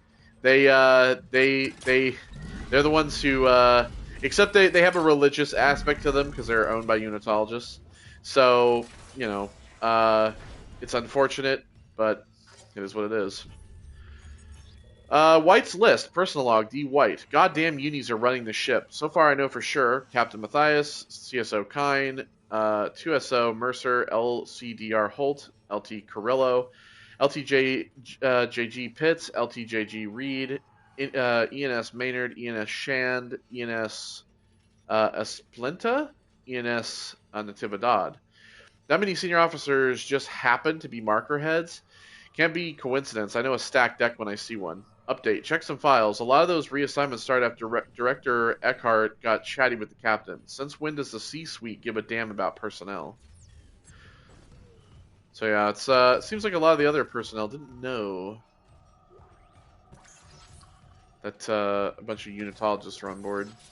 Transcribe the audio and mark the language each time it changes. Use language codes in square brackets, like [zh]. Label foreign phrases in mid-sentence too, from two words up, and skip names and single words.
[en] They're the ones who, except they have a religious aspect to them because they're owned by Unitologists. So, it's unfortunate, but it is what it is. White's list, personal log, D. White. Goddamn unis are running the ship. So far I know for sure, Captain Matthias, CSO Kine, 2SO Mercer, LCDR Holt, LT Carrillo, LTJ JG Pitts, LTJG Reed, ENS Maynard, ENS Shand, ENS Esplenta, ENS Natividad. That many senior officers just happen to be marker heads. Can't be coincidence. I know a stacked deck when I see one. Update. Check some files. A lot of those reassignments started after Director Eckhart got chatty with the captain. Since when does the C-suite give a damn about personnel? So yeah, it seems like a lot of the other personnel didn't know that a bunch of Unitologists are on board.